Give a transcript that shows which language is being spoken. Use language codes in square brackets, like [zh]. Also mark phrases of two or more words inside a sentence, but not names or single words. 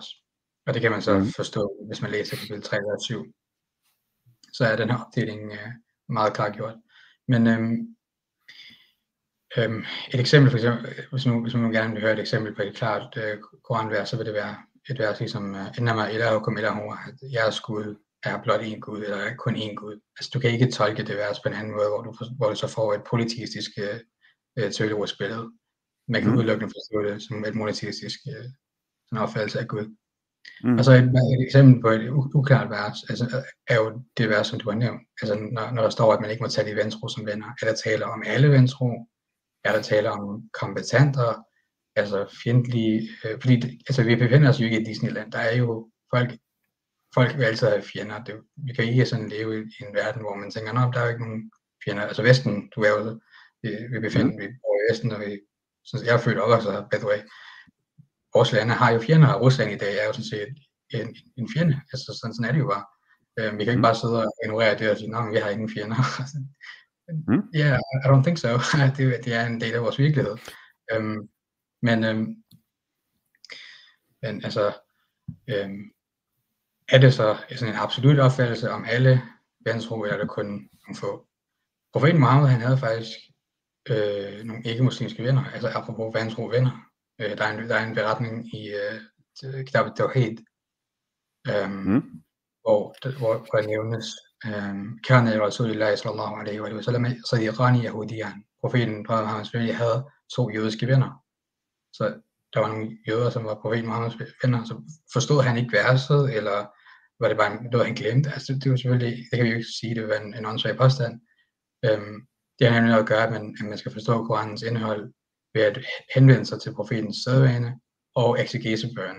[da] Og det kan man så forstå, hvis man læser kapitel 3, vers 7. Så er den her opdeling meget klargjort. Men et eksempel, for eksempel, hvis man gerne vil høre et eksempel på et klart koranvers, så vil det være et vers ligesom [ar] إنما إلهكم إله, [da] at jeres Gud er blot én Gud, eller er kun én Gud. Altså du kan ikke tolke det vers på en anden måde, hvor du så får et polyteistisk teologisk billede. Man kan udelukkende forstå det som et monoteistisk opfattelse af Gud. Og så et eksempel på et uklart vers, altså, er jo det vers, som du har nævnt. Altså når der står, at man ikke må tage de vantro som venner, er der tale om alle vantro? Er der tale om kombattanter? Altså fjendtlige, fordi altså vi befinder os jo ikke i Disneyland. Der er jo folk vil altid have fjender. Vi kan ikke sådan leve i en verden, hvor man tænker, der er jo ikke nogen fjender. Altså Vesten, du er jo, vi bor i Vesten, og jeg er født og opvokset her, [en] by the way. [da] Vores lande har jo fjender, og Rusland i dag er jo sådan set en fjende. Altså sådan er det jo bare. Vi kan ikke bare sidde og ignorere det og sige, nej, vi har ingen fjender. [en] Yeah, I don't think so. [da] Det er en del af vores virkelighed. Men altså, er det så sådan en absolut opfattelse om alle vantro, eller er det kun nogle få? Profeten Muhammed, han havde faktisk nogle ikke-muslimske venner, altså apropos vantro venner. Der er en beretning i Kitab al-Tawhid, hvor der nævnes, [ar] كان رسول الله صلى الله عليه وسلم صديقان يهوديان. [da] Profeten Muhammed havde 2 jødiske venner. Så der var nogle jøder, som var profeten Muhammeds venner, så forstod han ikke verset, eller var det bare noget, han glemte? Altså det var selvfølgelig, det kan vi jo ikke sige, det var en åndssvag påstand. Det har nemlig noget at gøre, at man skal forstå Koranens indhold ved at henvende sig til profetens sædvane og eksegesebøgerne.